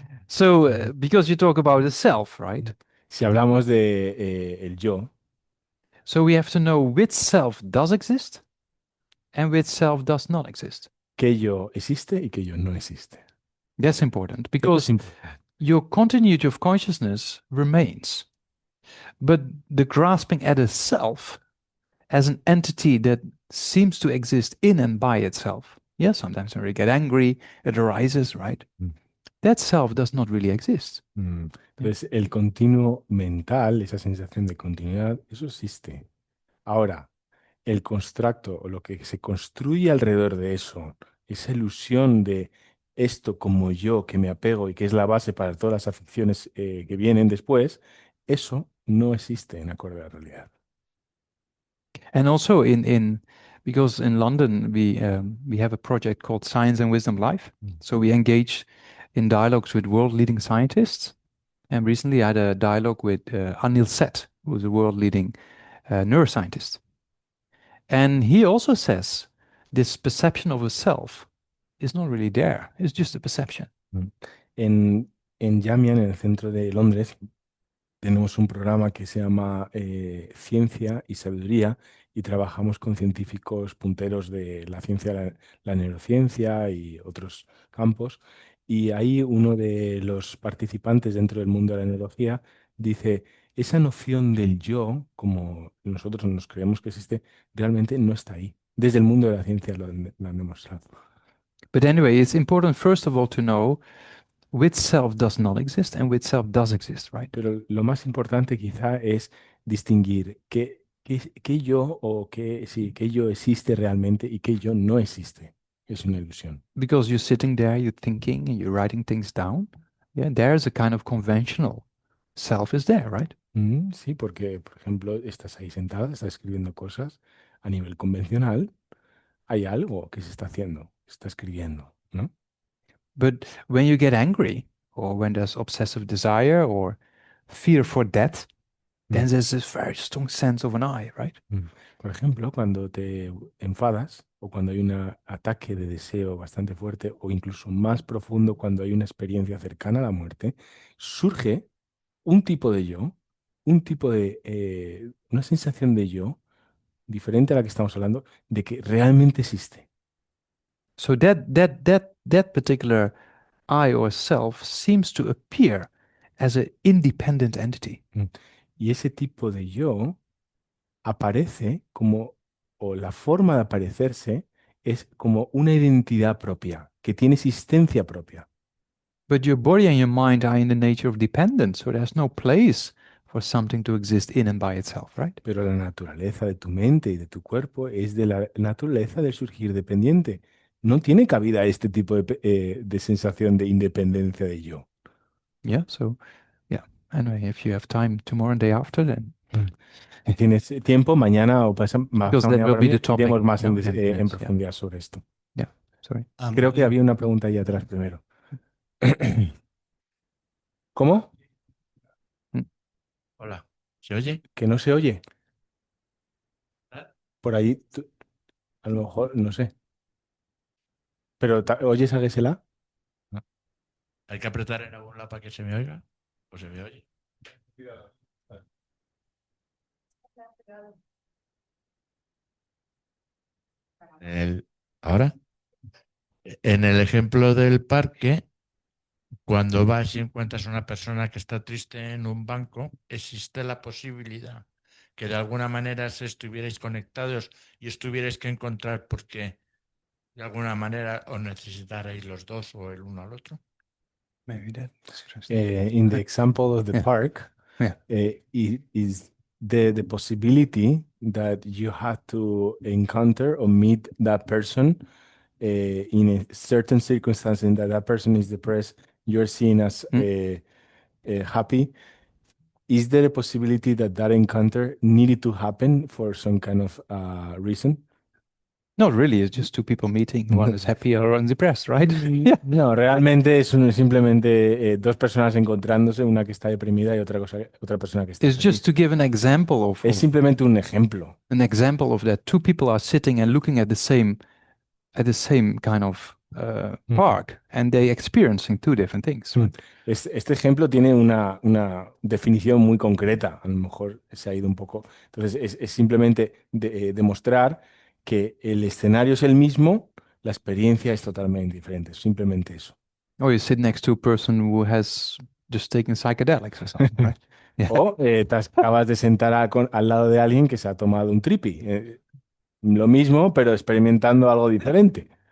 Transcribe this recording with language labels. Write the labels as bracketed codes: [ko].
[en] So because you talk about the self, right? [es] Si hablamos de el yo, [en] So we have to know which self does exist and which self does not exist. [es] qué yo existe y qué yo no existe. [en] That's important [es] Esto [en] because [es] es importante. [en] your continuity of consciousness remains. But the grasping at a self as an entity that seems to exist in and by itself. Yeah, sometimes when we get angry, it arises, right? That self does not really exist. [es] Entonces, el continuo mental, esa sensación de continuidad, eso existe. Ahora, el constructo o lo que se construye alrededor de eso, esa ilusión de esto como yo que me apego y que es la base para todas las aficiones que vienen después, eso no existe en acorde a la realidad. [en] And also because in London we have a project called Science and Wisdom Life. So we engage in dialogues with world leading scientists. And recently I had a dialogue with Anil Seth, who's a world leading neuroscientist. And he also says this perception of a self is not really there. It's just a perception. [es] En Yamian, en el centro de Londres, tenemos un programa que se llama Ciencia y Sabiduría y trabajamos con científicos punteros de la ciencia, la neurociencia y otros campos. Y ahí uno de los participantes dentro del mundo de la neurología dice, esa noción del yo, como nosotros nos creemos que existe, realmente no está ahí. Desde el mundo de la ciencia lo han demostrado. [en] But anyway, it's important first of all to know which self does not exist and which self does exist, right? [es] Pero lo más importante quizá es distinguir qué yo o qué yo existe realmente y qué yo no existe. Es una ilusión. [en] Because you're sitting there, you're thinking and you're writing things down. Yeah, there's a kind of conventional self is there, right? [es] Sí, porque, por ejemplo, estás ahí sentada, estás escribiendo cosas a nivel convencional, hay algo que se está haciendo, se está escribiendo, ¿no? [en] But when you get angry or when there's obsessive desire or fear for death, then there's this very strong sense of an I, right? [es] Por ejemplo, cuando te enfadas o cuando hay un ataque de deseo bastante fuerte o incluso más profundo cuando hay una experiencia cercana a la muerte, surge un tipo de yo, un tipo de, una sensación de yo diferente a la que estamos hablando, de que realmente existe. [en] So that particular I or self seems to appear as an independent entity. [es] Y ese tipo de yo aparece como, o la forma de aparecerse es como una identidad propia, que tiene existencia propia. [en] But your body and your mind are in the nature of dependence, so there's no place for something to exist in and by itself, right? [es] Pero la naturaleza de tu mente y de tu cuerpo es de la naturaleza del surgir dependiente. No tiene cabida este tipo de sensación de independencia de yo. [en] Yeah, so yeah. Anyway, if you have time tomorrow and day after, then [es] Si tienes tiempo, mañana o [en] because that [es] mañana [en] will [es] para [en] be [es] mí, [en] the topic. [es] iremos más [en] No, [es] en profundidad sobre esto. [en] Yeah, sorry. [es] Creo que había una pregunta ahí atrás primero. ¿Cómo? Hola, ¿se oye? Que no se oye. ¿Ah? Por ahí, a lo mejor, no sé. Pero, ¿oyes a Gesela? No. ¿Hay que apretar en algún lado para que se me oiga? ¿O se me oye? ¿Ahora? En el ejemplo del parque, cuando vas y encuentras a una persona que está triste en un banco, existe la posibilidad que de alguna manera se estuvierais conectados y estuvierais que encontrar porque de alguna manera os necesitarais los dos o el uno al otro. [en] Maybe that's interesting. In the example of the Yeah. park, Yeah. is the possibility that you have to encounter or meet that person in a certain circumstance and that person is depressed, you're seen as happy. Is there a possibility that that encounter needed to happen for some kind of reason? Not really. It's just two people meeting. One is happy or one is depressed, right? Yeah. [es] No, realmente es simplemente dos personas encontrándose, una que está deprimida y otra persona que está [en] It's just [es] feliz. [en] to give an example of [es] Es simplemente un ejemplo. [en] that. Two people are sitting and looking at the same kind of park, and they experiencing two different things. Right? [es] Este ejemplo tiene una definición muy concreta, a lo mejor se ha ido un poco. Entonces, es simplemente demostrar que el escenario es el mismo, la experiencia es totalmente diferente, simplemente eso. [en] Or you sit next to a person who has just taken psychedelics or something, right? Yeah. [es] O te acabas de sentar al lado de alguien que se ha tomado un tripi. Lo mismo, pero experimentando algo diferente.